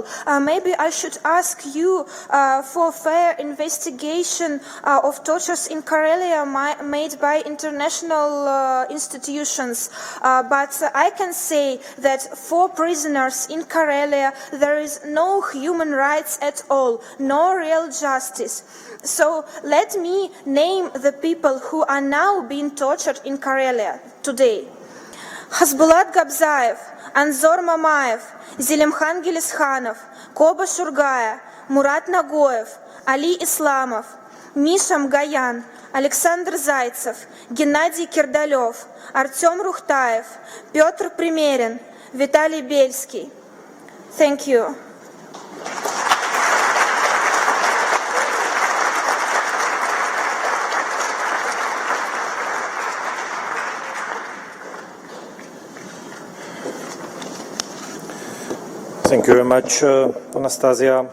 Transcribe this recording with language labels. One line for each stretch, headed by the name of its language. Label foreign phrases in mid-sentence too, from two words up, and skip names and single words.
English: Maybe I should ask you for fair investigation of tortures in Karelia made by international institutions. But I can say that for prisoners in Karelia there is no human rights at all, no real justice. So let me name the people who are now being tortured in Karelia today. Хасбулат Габзаев, Анзор Мамаев, Зелимхан Гелисханов, Коба Шургая, Мурат Нагоев, Али Исламов, Миша Мгаян, Александр Зайцев, Геннадий Кирдалев, Артем Рухтаев, Петр Примерин, Виталий Бельский. Thank you. Thank you very much, Anastasia.